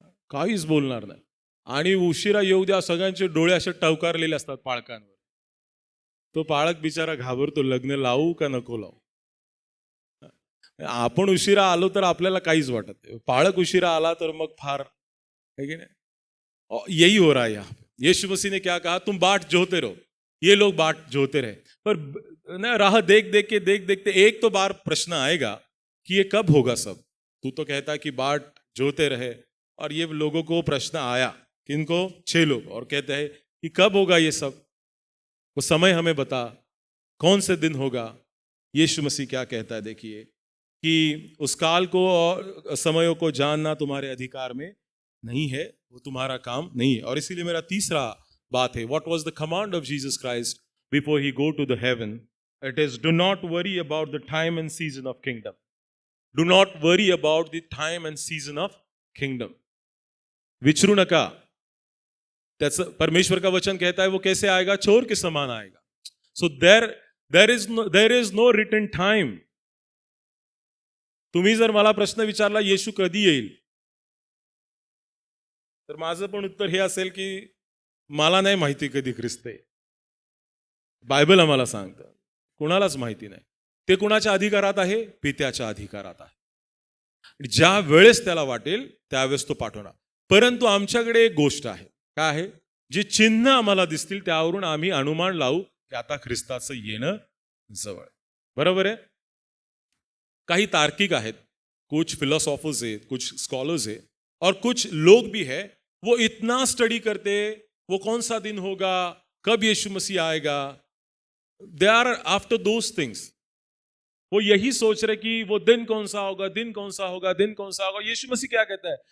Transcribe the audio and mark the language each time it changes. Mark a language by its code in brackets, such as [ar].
[mr] काहीच बोलणार नाही। आणि उशिरा येऊ द्या, सगळ्यांचे डोळे असे टवकारलेले असतात पाळकांवर, तो पाळक बिचारा घाबरतो, लग्न लावू का नको लावू? आपण उशिरा आलो तर आपल्याला काहीच वाटत नाही, पाळक उशिरा आला तर मग फार, [hi] है कि नहीं? यही हो रहा है यहाँ पे। यीशु मसीह ने क्या कहा? तुम बाट जोते रहो। ये लोग बाट जोते रहे, पर ना राह देख देख के, देख देखते एक तो बार प्रश्न आएगा कि ये कब होगा सब। तू तो कहता कि बाट जोते रहे, और ये लोगों को प्रश्न आया, किनको? 6 लोग, और कहते हैं कि कब होगा ये सब, वो समय हमें बता, कौन से दिन होगा। यीशु मसीह क्या कहता है देखिए, कि उस काल को और समयों को जानना तुम्हारे अधिकार में नहीं है, वो तुम्हारा काम नहीं है। और इसीलिए मेरा तीसरा बात है, [en] What was the command of Jesus Christ before he go to the heaven? It is, do not worry about the time and season of kingdom. Do not worry about the time and season of kingdom. [mr] विचरू नका. [hi] त्याचं परमेश्वर का वचन कहता है वो कैसे आएगा? चोर के समान आएगा. [en] So there is no written time. [mr] तुम्ही जर मला प्रश्न विचारला येशू कधी येईल, तर माझं पण उत्तर हे असेल की मला नाही माहिती कधी ख्रिस्त येईल. बायबल आम्हाला सांगतं कुणालाच माहिती नाही. ते कुणाच्या अधिकारात आहे? पित्याच्या अधिकारात आहे. ज्या वेळेस त्याला वाटेल त्यावेळेस तो पाठवणार. परंतु आमच्याकडे एक गोष्ट आहे. काय आहे? जे चिन्ह आम्हाला दिसतील त्यावरून आम्ही अनुमान लावू की आता ख्रिस्ताचं येणं जवळ. बरोबर आहे. काही तार्किक आहेत, [hi] कुछ फिलोसॉफर्स हैं, कुछ स्कॉलर्स हैं और कुछ लोग भी है, वो इतना स्टडी करते वो कौन सा दिन होगा, कब यीशु मसीह आएगा. [en] They are after those things. [hi] वो यही सोच रहे कि वो दिन कौन सा होगा, दिन कौन सा होगा, दिन कौन सा होगा. यीशु मसीह क्या कहता है?